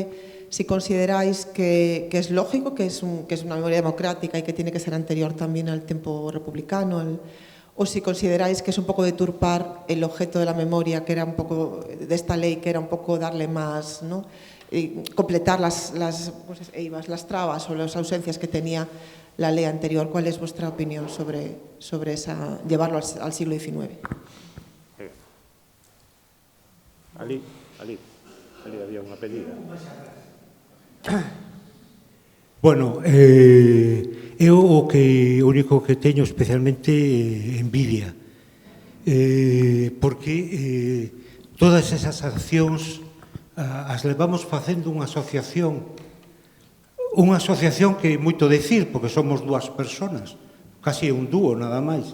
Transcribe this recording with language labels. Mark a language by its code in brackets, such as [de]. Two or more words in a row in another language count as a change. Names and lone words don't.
[es] Si consideráis que es lógico, que es una memoria democrática y que tiene que ser anterior también al tiempo republicano, o si consideráis que es un poco deturpar el objeto de la memoria, que era un poco de esta ley, que era un poco darle más, ¿no?, y completar las trabas o las ausencias que tenía la ley anterior. ¿Cuál es vuestra opinión sobre esa, llevarlo al siglo XIX? [gl] Ali había unha pedida. Bueno, eu o único que teño especialmente envidia, porque todas esas accións as levamos facendo unha asociación que é moito decir, porque somos 2 personas, casi un dúo nada máis.